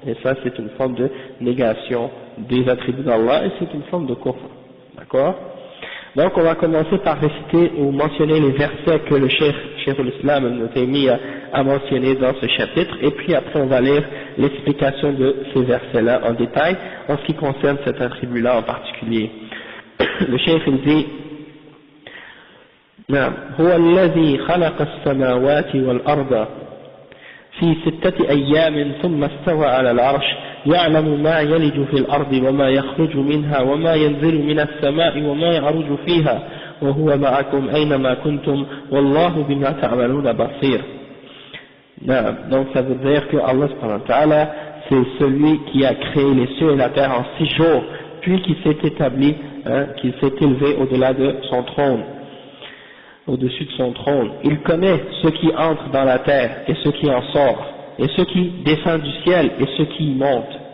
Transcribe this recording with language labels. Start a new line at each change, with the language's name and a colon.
French: Et ça c'est une forme de négation des attributs d'Allah et c'est une forme de kufr. D'accord? Donc on va commencer par réciter ou mentionner les versets que le Cheikh al-Islam Ibn Taymiyyah a mentionnés dans ce chapitre, et puis après on va lire l'explication de ces versets-là en détail en ce qui concerne cet attribut-là en particulier. Le Cheikh il dit:
Arabic: نعم هو الذي خلق السماوات والأرض في 6 أيام ثم استوى على العرش يعلم ما يلج في الأرض وما يخرج منها وما ينزل من السماء وما يعرج فيها وهو معكم أينما كنتم والله بما تعملون بصير. نعم.
French: Donc ça veut dire que Allah subhanahu wa ta'ala c'est celui qui a créé les cieux et la terre en 6 jours, puis qui s'est établi, qui s'est élevé au-delà de son trône, au-dessus de son trône. Il connaît ce qui entre dans la terre et ce qui en sort, et ce qui descend du ciel et ce qui y monte.